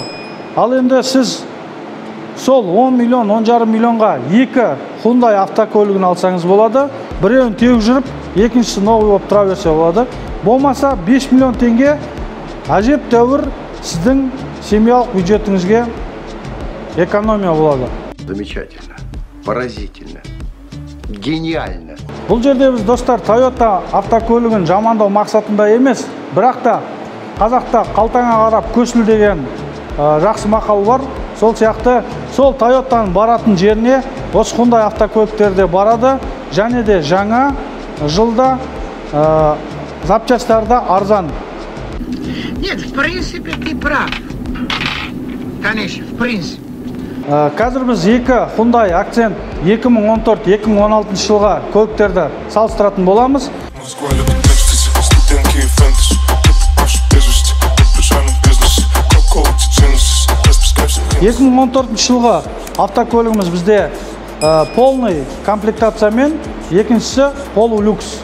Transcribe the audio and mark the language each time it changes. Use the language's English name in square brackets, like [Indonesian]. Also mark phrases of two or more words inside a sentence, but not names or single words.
[Kazakh] Ал енді сіз сол 10 миллион, 10,5 миллионға екі Hyundai автокөлігін алсаңыз болады. Біреуін теуіп жүріп, екіншісі новый болып тұра берсе болады. Болмаса 5 миллион теңге әжептәуір сіздің семьялық бюджетіңізге экономия болады. [Russian] Замечательно, поразительно, гениально. [Kazakh] Бұл жерде біз, достар, Toyota автокөлігін жамандау мақсатында емес, бірақ та қазақта қалтаңа қарап көсіл деген жақсы мақал бар. Сол сияқты, сол Toyota'ның баратын жеріне осы Hyundai автокөліктерде барады, және де жаңа жылда запчастарда арзан. [Russian] Нет, в принципе, ты прав. Конечно, в принципе. [Kazakh] Қазір біз екі Hyundai Accent 2014-2016 жылға көліктерді салыстыратын боламыз. 2014 жылғы автокөлігіміз бізде [Russian] полный комплектациямен, [Kazakh] екіншісі полулюкс.